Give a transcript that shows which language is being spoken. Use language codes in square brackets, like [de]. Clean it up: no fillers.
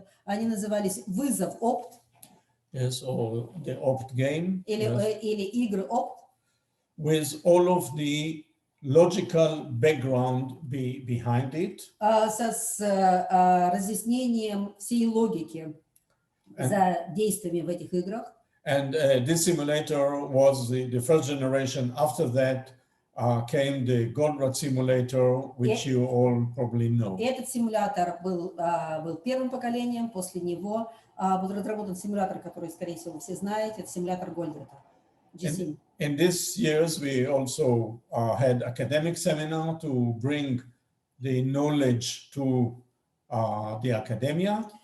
[ru] Они назывались «Вызов Опт». [en] Yes, or the Opt game. Yes. [ru] Или игры Опт. [en] With all of the logical background behind it. [ru] С разъяснением всей логики за действиями в этих играх. [en] And this simulator was the first generation. After that came the Goldratt simulator, which you all probably know. [ru] Этот симулятор был первым поколением, после него был разработан симулятор, который, скорее всего, все знаете, это симулятор Голдратта. [en] In these years, we also had academic seminar to bring the knowledge to the academia.